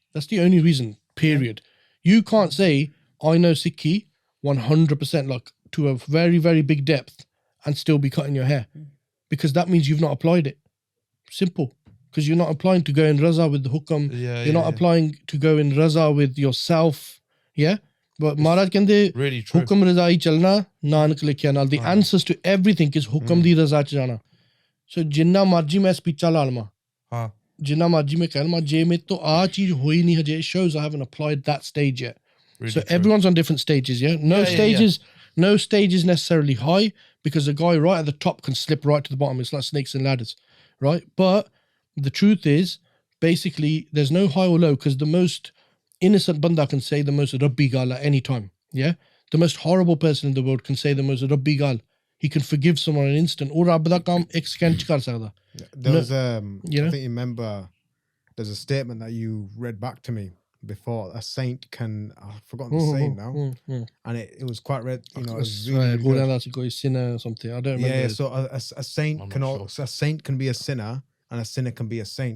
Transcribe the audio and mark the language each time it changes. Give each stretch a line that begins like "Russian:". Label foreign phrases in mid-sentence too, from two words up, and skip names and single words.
English: That's the only reason, period. You can't say, I know Sikhi 100%, like to a very, very big depth, and still be cutting your hair. Because that means you've not applied it. Simple. Because you're not applying to go in raza with the hukam. You're not applying to go in raza with yourself. Yeah? But
Punjabi: ਮਹਾਰਾਜ ਕਹਿੰਦੇ,
English: really true.
Punjabi: ਹੁਕਮ ਰਜ਼ਾ ਹੀ ਚਲਣਾ, ਨਾਨਕ ਲਿਖਿਆ ਨਾਲ.
English: The answers to everything is
Punjabi: ਹੁਕਮ ਦੀ ਰਜ਼ਾ 'ਚ ਜਾਣਾ. So ਜਿੰਨਾ ਮਰਜ਼ੀ ਮੈਂ ਸਪੀਚ ਚਲਾ ਲਵਾਂ ਜਿੰਨਾ ਮਰਜ਼ੀ ਮੈਂ ਕਹਿ ਲਵਾਂ ਜੇ ਮੇਂ ਤੋ ਆ ਚੀਜ਼ ਹੋਈ ਨਹੀਂ ਹੈ.
English: It shows I haven't applied that stage yet. Really so true. Everyone's on different stages, yeah? No stage is necessarily high, because the guy right at the top can slip right to the bottom. It's like snakes and ladders, right? But the truth is, basically, there's no high or low, because the most innocent banda can say the most
Punjabi: ਰੱਬੀ ਗੱਲ
English: at any time, yeah? The most horrible person in the world can say the most
Punjabi: ਰੱਬੀ ਗੱਲ.
English: He can forgive someone in an instant.
Punjabi: Or ਰੱਬ ਦਾ ਕੰਮ ਇੱਕ ਸੈਕਿੰਡ 'ਚ ਕਰ ਸਕਦਾ.
English: There was, I think you remember, there's a statement that you read back to me before. A saint can, I've forgotten the saying now, and it was quite red. You know, it was really a sinner or something. I don't remember. Yeah, so a saint can also, a saint can be a sinner, and a sinner can be a saint.